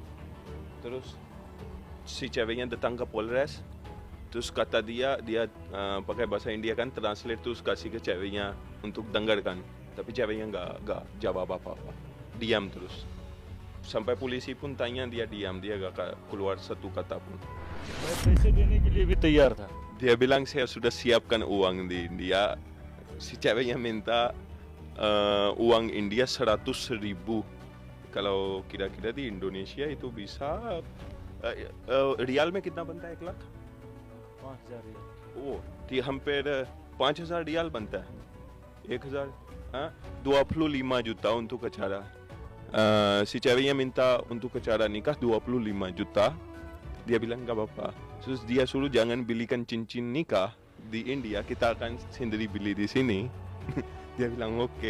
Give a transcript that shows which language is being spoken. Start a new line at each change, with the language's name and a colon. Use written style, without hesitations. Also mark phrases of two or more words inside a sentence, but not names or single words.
Indonesian: Terus si ceweknya datang ke Polres, terus kata dia pakai bahasa India kan, translate, terus kasih ke ceweknya untuk dengarkan. Tapi ceweknya nggak jawab apa-apa, diam terus. Sampai polisi pun tanya, dia diam, dia gak keluar satu kata pun.
Urdu: پیسے دینے کے لیے بھی تیار تھا.
Indonesian: Dia bilang saya sudah siapkan uang di India. Si ceweknya minta uang India 100.000. Kalau kira-kira di Indonesia itu bisa
Urdu: ریال میں کتنا بنتا ہے 1 لاکھ? 5,000 रियाल.
Indonesian: Oh, di hampir 5,000 rial
Urdu: بنتا ہے.
Indonesian: 1,000, 25 juta untuk acara. Si ceweknya minta untuk acara nikah 25 juta. Dia bilang gak apa-apa. Terus dia suruh jangan belikan cincin nikah di India, kita akan sendiri beli di sini. Dia bilang oke.